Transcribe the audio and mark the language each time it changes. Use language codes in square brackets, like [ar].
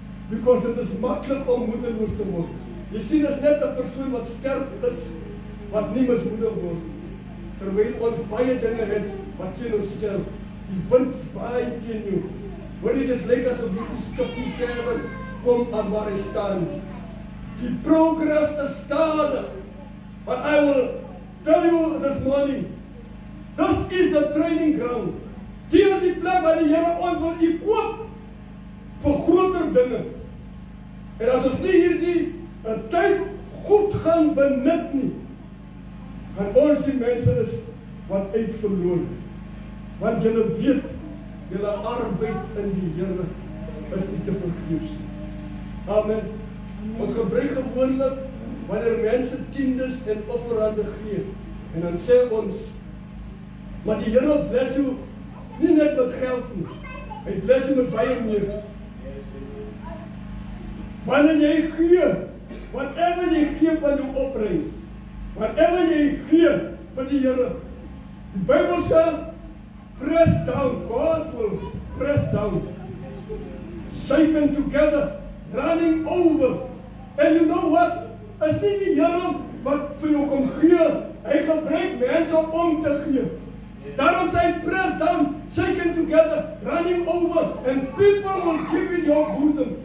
[af] Because dit is maklik om moedeloos te word. Jy sien, is net 'n persoon wat sterk is, wat nie mismoedig word. Terwyl ons baie dinge het wat teen ons stel. Die wind waai teen jou. Hoor jy, dit lyk asof die skip nie verder kom aan waar hy staan. Die progress is stadig. [en] But I will tell you this morning, this is the training ground. [af] Dit is die plek waar die Here ons wil equip vir groter dinge. En as ons nie hierdie tyd goed gaan benut nie, gaan ons die mense is wat uitverloor. Want julle weet, julle arbeid in die Here is nie te vergeefs. Amen. Ons gebruik gewoonlik wanneer mense tiendes en offerande gee, en dan sê ons, maar die Here bless jou nie net met geld nie, hy bless jou met baie meer. Wanneer jy gee, whatever jy gee van jou opbrengs, whatever jy gee van die Here, die Bybel sê, [en] press down, God will press down, shaken together, running over. And you know what? [af] Is nie die Here wat vir jou kom gee, hy gebruik mense om te gee. Daarom sê hy, [en] press down, shaken together, running over, and people will give in your bosom.